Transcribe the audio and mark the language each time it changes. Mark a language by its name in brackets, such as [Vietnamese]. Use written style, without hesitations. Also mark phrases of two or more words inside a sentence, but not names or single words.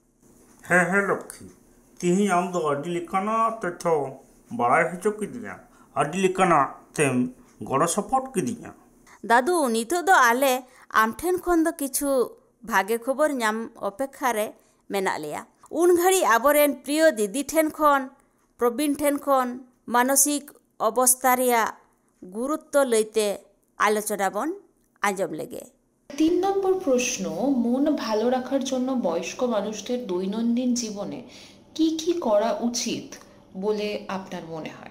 [Santali] ᱦᱮᱸ ᱞᱚᱠᱠᱷᱤ, ᱛᱮᱦᱮᱧ ᱟᱢ ᱫᱚ ᱟᱹᱰᱤ ᱞᱮᱠᱟᱱᱟᱜ ᱛᱚᱛᱛᱷᱚ ᱵᱟᱲᱟᱭ ᱦᱚᱪᱚ ᱠᱤᱫᱤᱧᱟ, ᱟᱹᱰᱤ ᱞᱮᱠᱟᱱᱟᱜ ᱛᱮᱢ ᱜᱚᱲᱚ ᱥᱚᱯᱚᱦᱚᱫ ᱠᱤᱫᱤᱧᱟ। ᱫᱟᱫᱩ, ᱱᱤᱛᱚᱜ ᱫᱚ ᱟᱞᱮ ᱟᱢ ᱴᱷᱮᱱ ᱠᱷᱚᱱ ᱫᱚ ᱠᱤᱪᱷᱩ ᱵᱷᱟᱜᱮ ᱠᱷᱚᱵᱚᱨ ᱧᱟᱢ ᱚᱯᱮᱠᱷᱟ ᱨᱮ ᱢᱮᱱᱟᱜ ᱞᱮᱭᱟ। ᱩᱱ ᱜᱷᱟᱹᱲᱤᱡ ᱟᱵᱚᱨᱮᱱ ᱯᱨᱤᱭᱚ ᱫᱤᱫᱤ ᱴᱷᱮᱱ ᱠᱷᱚᱱ, ᱯᱨᱚᱵᱤᱱ ᱴᱷᱮᱱ ᱠᱷᱚᱱ ᱢᱟᱱᱚᱥᱤᱠ ᱚᱵᱚᱥᱛᱷᱟ ᱨᱮᱭᱟᱜ ᱜᱩᱨᱩᱛᱚᱣ ᱞᱟᱹᱜᱤᱫ ᱟᱞᱚᱪᱚᱱᱟ ᱵᱚᱱ ᱟᱸᱡᱚᱢ ᱞᱮᱜᱮ. [Bangla] 3 নম্বর প্রশ্ন, মন ভালো রাখার জন্য বয়স্ক মানুষদের দৈনন্দিন জীবনে কি কি করা উচিত বলে আপনার মনে হয়?